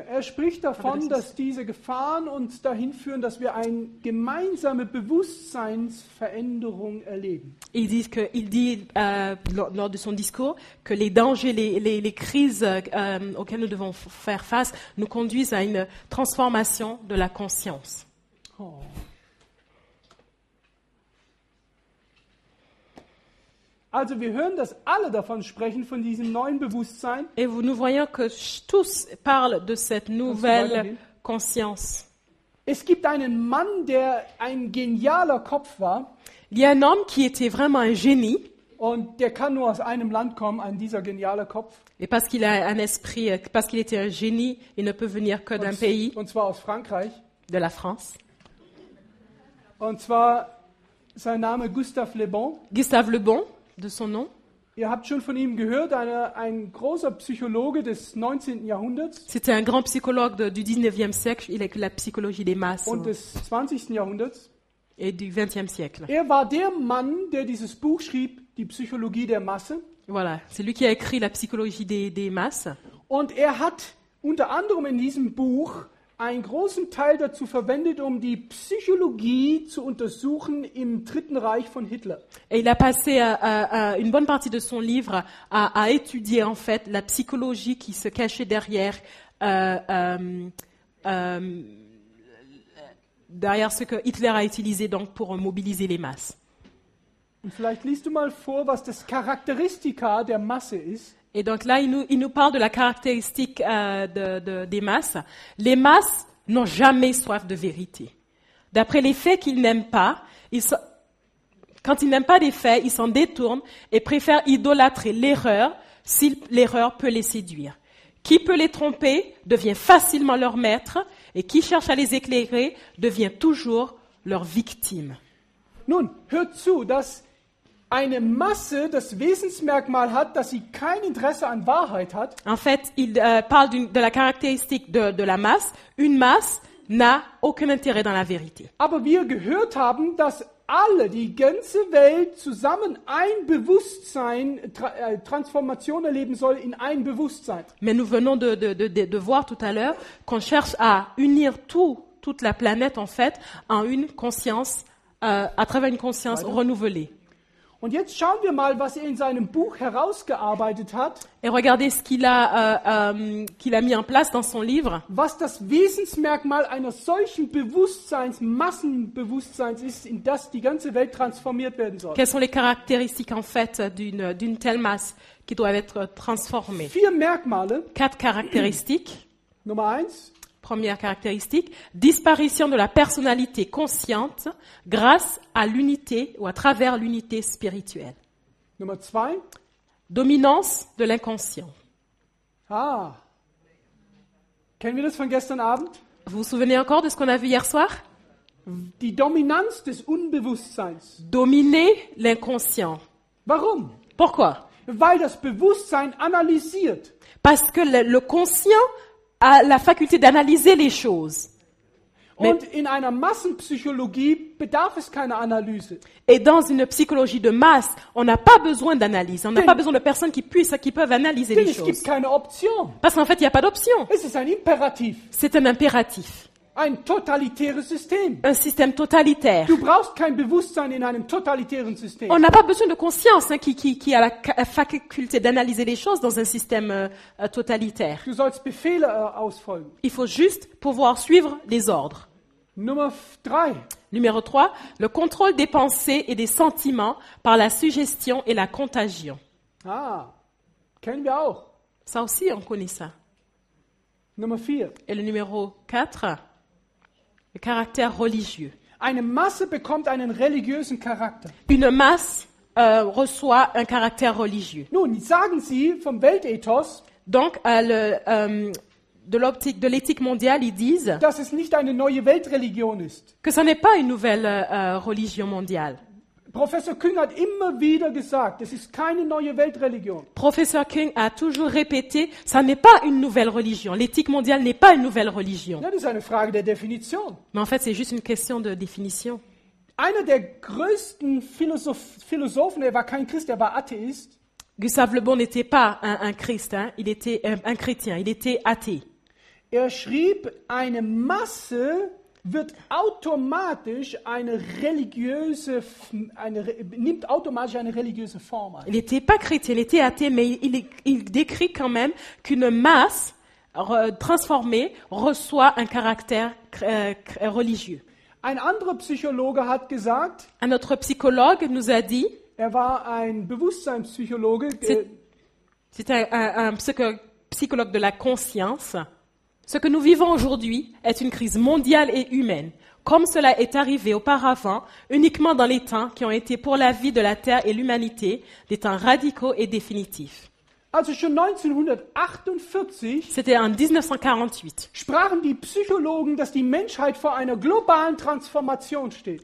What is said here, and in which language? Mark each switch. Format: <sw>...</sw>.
<de>Er spricht davon, dass diese Gefahren uns dahin führen, dass wir eine gemeinsame Bewusstseinsveränderung erleben.</de> <fr>Il dit lors de son discours que les dangers, les crises auxquelles nous devons faire face nous conduisent à une transformation de la conscience. Oh.</fr> <de>Also wir hören, dass alle davon sprechen, von diesem neuen Bewusstsein.</de> <fr>Et nous voyons que tous parlent de cette nouvelle conscience.</fr> <de>Es gibt einen Mann, der ein genialer Kopf war</de> <fr>Il y a un homme qui était vraiment un génie,</fr> <de>und der kann nur aus einem Land kommen, dieser geniale Kopf.</de> <fr>et parce qu'il a un esprit, parce qu'il était un génie, il ne peut venir que d'un pays,</fr> <de>Und zwar aus Frankreich.</de> <fr>de la France.</fr> <de>Und zwar sein Name Gustave Le Bon.</de> <fr>Gustave Le Bon, de son nom.</fr> <de>Ihr habt schon von ihm gehört, ein großer Psychologe des 19. Jahrhunderts</de> <fr>C'était un grand psychologue du 19e siècle. Il a écrit la psychologie des masses</fr> <de>und des 20. Jahrhunderts.</de> <fr>et du 20e siècle.</fr> <de>Er war der Mann, der dieses Buch schrieb, die Psychologie der Masse.</de> <fr>Voilà, c'est lui qui a écrit la psychologie des masses.</fr> <de>Und er hat unter anderem in diesem Buch einen großen Teil dazu verwendet, um die Psychologie zu untersuchen im Dritten Reich von Hitler.</de> <fr>Et il a passé une bonne partie de son livre à étudier en fait la psychologie qui se cachait derrière ce que Hitler a utilisé donc pour mobiliser les masses.</fr> <de>Und vielleicht liest du mal vor, was das Charakteristika der Masse ist.</de> <fr>Et donc là, il nous parle de la caractéristique des masses. Les masses n'ont jamais soif de vérité. D'après les faits qu'ils n'aiment pas, quand ils n'aiment pas des faits, ils s'en détournent et préfèrent idolâtrer l'erreur si l'erreur peut les séduire. Qui peut les tromper devient facilement leur maître et qui cherche à les éclairer devient toujours leur victime.</fr> <de>Nun, hört zu, dass eine Masse das Wesensmerkmal hat, dass sie kein Interesse an Wahrheit hat.</de> <fr>En fait, il parle de la caractéristique de la masse. Une masse n'a aucun intérêt dans la vérité.</fr> <de>Aber wir gehört haben, dass alle, die ganze Welt zusammen ein Bewusstsein, Transformation erleben soll in ein Bewusstsein.</de> <fr>Mais nous venons de voir tout à l'heure qu'on cherche à unir toute la planète en fait en une conscience, à travers une conscience renouvelée.</fr> <de>Und jetzt schauen wir mal, was er in seinem Buch herausgearbeitet hat.</de> <fr>Et regardez ce qu'il a mis en place dans son livre.</fr> <de>Was das Wesensmerkmal einer solchen Massenbewusstseins ist, in das die ganze Welt transformiert werden soll.</de> <fr>Quelles sont les caractéristiques en fait d'une telle masse qui doit être transformée?</fr> <de>4 Merkmale.</de> <fr>4 caractéristiques.</fr> <de>Nummer 1.</de> <fr>Première caractéristique, disparition de la personnalité consciente grâce à l'unité ou à travers l'unité spirituelle.</fr> <de>Nummer 2.</de> <fr>Dominance de l'inconscient.</fr> <de>Kennen wir das von gestern Abend?</de> <fr>Vous vous souvenez encore de ce qu'on a vu hier soir?</fr> <de>Die Dominanz des Unbewusstseins.</de> <fr>Dominer l'inconscient.</fr> <de>Warum?</de> <fr>Pourquoi?</fr> <de>Weil das Bewusstsein analysiert.</de> <fr>Parce que le conscient a la faculté d'analyser les choses.</fr> <de>Und in einer Massenpsychologie bedarf es keiner Analyse.</de> <fr>Et dans une psychologie de masse, on n'a pas besoin d'analyse. On n'a pas besoin de personnes qui peuvent analyser</fr> <de>Denn</de> <fr>les</fr> <de>es gibt</de> <fr>choses.</fr> <de>keine Option.</de> <fr>Parce qu'en fait, il n'y a pas d'option.</fr> <de>Es ist ein Imperativ.</de> <fr>C'est un impératif.</fr> <de>Ein totalitäres System.</de> <fr>Un système totalitaire.</fr> <de>Du brauchst kein Bewusstsein in einem totalitären System.</de> <fr>On n'a pas besoin de conscience qui a la faculté d'analyser les choses dans un système totalitaire.</fr> <de>Du sollst Befehle ausfolgen.</de> <fr>Il faut juste pouvoir suivre les ordres.</fr> <de>Nummer 3.</de> <fr>Numéro 3, le contrôle des pensées et des sentiments par la suggestion et la contagion.</fr> <de>Kennen wir auch.</de> <fr>Ça aussi, on connaît ça.</fr> <de>Nummer 4.</de> <fr>Et le numéro 4, le caractère religieux.</fr> <de>Eine Masse bekommt einen religiösen Charakter.</de> <fr>Une masse reçoit un caractère religieux.</fr> <de>Nun, sagen Sie vom Weltethos,</de> <fr>Donc, de l'éthique mondiale, ils disent</fr> <de>dass es nicht eine neue Weltreligion ist.</de> <fr>que ce n'est pas une nouvelle religion mondiale.</fr> <de>Professor Küng hat immer wieder gesagt, es ist keine neue Weltreligion.</de> <fr>Professeur Küng a toujours répété, ça n'est pas une nouvelle religion. L'éthique mondiale n'est pas une nouvelle religion.</fr> <de>Ja, das ist eine Frage der Definition.</de> <fr>Mais en fait, c'est juste une question de définition.</fr> <de>Einer der größten Philosophen, er war kein Christ, er war Atheist.</de> <fr>Gustave Le Bon n'était pas un Christ, hein. Il était un chrétien, il était athée.</fr> <de>Er schrieb, eine Masse nimmt automatisch eine religiöse Form an.</de> <fr>Il n'était pas chrétien, il était athée, mais il décrit quand même qu'une masse transformée reçoit un caractère religieux.</fr> <de>Ein anderer Psychologe hat gesagt,</de> <fr>Un autre psychologue nous a dit,</fr> <de>er war ein Bewusstseinspsychologe,</de> <fr>c'est un psychologue de la conscience. Ce que nous vivons aujourd'hui est une crise mondiale et humaine, comme cela est arrivé auparavant, uniquement dans les temps qui ont été pour la vie de la Terre et l'humanité, des temps radicaux et définitifs.</fr> <de>Also schon 1948</de> <fr>C'était en 1948.</fr> <de>sprachen die Psychologen, dass die Menschheit vor einer globalen Transformation steht.</de>